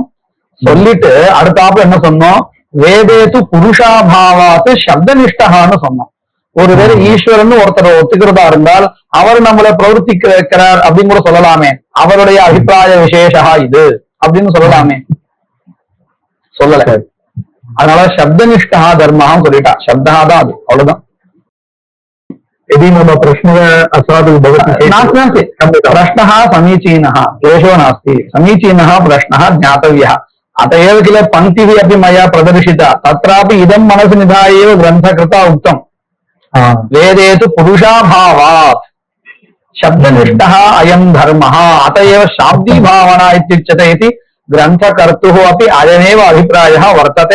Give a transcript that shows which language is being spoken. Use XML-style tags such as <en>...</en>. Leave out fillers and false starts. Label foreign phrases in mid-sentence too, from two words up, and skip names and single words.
<ta>சொல்லிட்டு அடுத்தாப்புல என்ன சொன்னோம்,</ta> <sa>वेदेतु पुरुषाभावात्तु</sa> <ta>சப்தனிஷ்டகான்னு சொன்னோம். ஒருவேளை ஈஸ்வரன் ஒருத்தர் ஒத்துக்கிறதா இருந்தால் அவர் நம்மளை பிரவர்த்திக்க வைக்கிறார் அப்படின்னு கூட சொல்லலாமே. அவருடைய அபிப்பிராய விசேஷா இது அப்படின்னு சொல்லலாமே, சொல்லல. அதனால சப்தனிஷ்டா தர்மம் சொல்லிட்டா. சப்தா தான் அது, அவ்வளவுதான்.</ta> <sa>यदि मम प्रश्नः असाधुः भवति चेत् प्रश्नः समीचीनः, क्लेशो नास्ति. समीचीनः प्रश्नः ज्ञातव्यः. अत एव किल पङ्क्तिः अपि मया प्रदर्शिता. तत्रापि इदं मनसि निधाय एव ग्रन्थकृता उक्तम्, वेदेषु पुरुषाभावात् शब्दनिष्ठः अयं धर्मः, अत एव शाब्दी भावना इत्युच्यते इति ग्रन्थकर्तुः अपि अयमेव अभिप्रायः वर्तते.</sa>